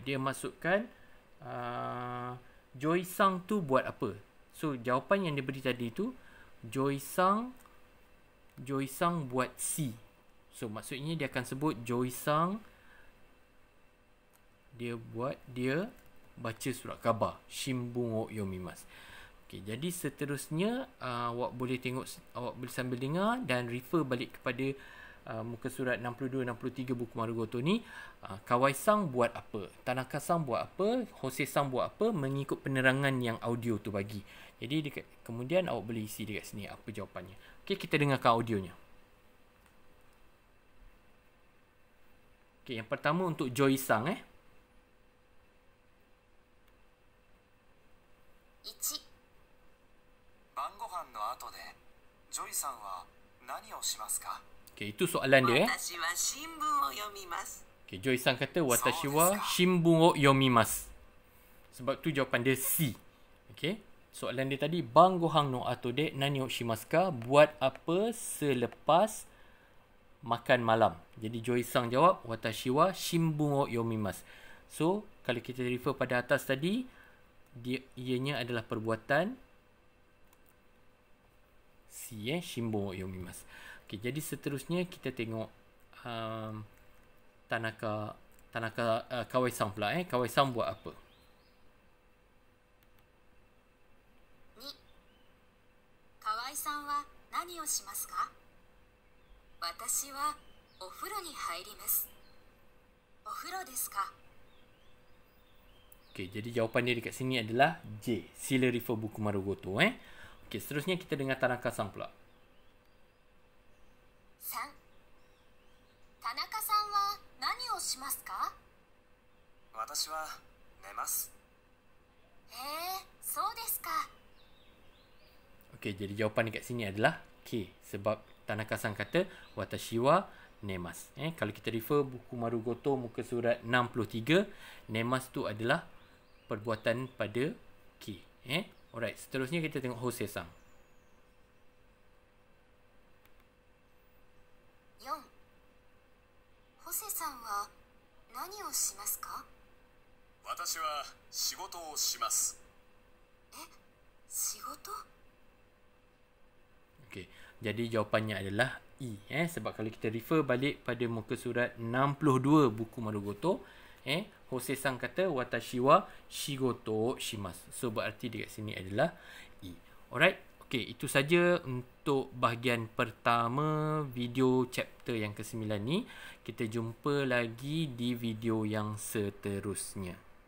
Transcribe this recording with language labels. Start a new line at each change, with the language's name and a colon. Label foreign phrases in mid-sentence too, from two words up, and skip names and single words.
Malay: Dia maksudkan Joy-sang tu buat apa? So jawapan yang dia beri tadi tu Joy-sang buat C. So maksudnya dia akan sebut Joy-sang dia baca surat khabar,
Japanese: 新聞を読みます.
Malay: Okey, jadi seterusnya awak boleh tengok, awak boleh sambil dengar dan refer balik kepada muka surat 62-63 buku Marugoto ni. Kawai-sang buat apa, Tanaka-sang buat apa, Hosei-sang buat apa, mengikut penerangan yang audio tu bagi. Jadi kemudian awak boleh isi dekat sini apa jawapannya. Okey, kita dengarkan audionya. Okey, yang pertama untuk Joy-sang
Japanese: 1、晩ご飯の後でジョイさんは何をしますか?
Malay: Okey, itu soalan dia.
Japanese: 私は新聞を読みます.
Malay: Okey, Joy-san kata
Japanese: 私は新聞を読みます.
Malay: Sebab tu jawapan dia C. Okey, soalan dia tadi
Japanese: 晩ご飯の後で何をしますか?
Malay: Buat apa selepas makan malam? Jadi Joy-san jawab
Japanese: 私は新聞を読みます.
Malay: So kalau kita refer pada atas tadi, ianya adalah perbuatan C,
Japanese: 新聞を読みます.
Malay: Okey, jadi seterusnya kita tengok Kawai-san pula. Kawai-san buat apa?
Japanese: 2、河合さんは何をしますか? 私はお風呂に入ります。お風呂ですか?
Malay: Okey, jadi jawapan dia dekat sini adalah J. Sila refer buku Marugoto. Okey, seterusnya kita dengar Tanaka-san pula.
Japanese: 3、田中さんは何をしますか? 私は寝ます。へえ、そうですか。
Malay: Okey, jadi jawapan dekat sini adalah K. Sebab Tanaka-san kata
Japanese: 私は寝ます.
Malay: Kalau kita refer buku Marugoto muka surat 63, nemas tu adalah perbuatan pada K. Alright, seterusnya kita tengok Hosei-san.
Japanese: 4. ホセさんは何をしますか？私は仕事をします。仕事？
Malay: Okey, jadi jawapannya adalah E. Sebab kalau kita refer balik pada muka surat 62 buku Marugoto, Hosei-san kata
Japanese: 私は仕事します.
Malay: So berarti dekat sini adalah E. Alright. Okey, itu saja untuk bahagian pertama video chapter yang ke-9 ni. Kita jumpa lagi di video yang seterusnya.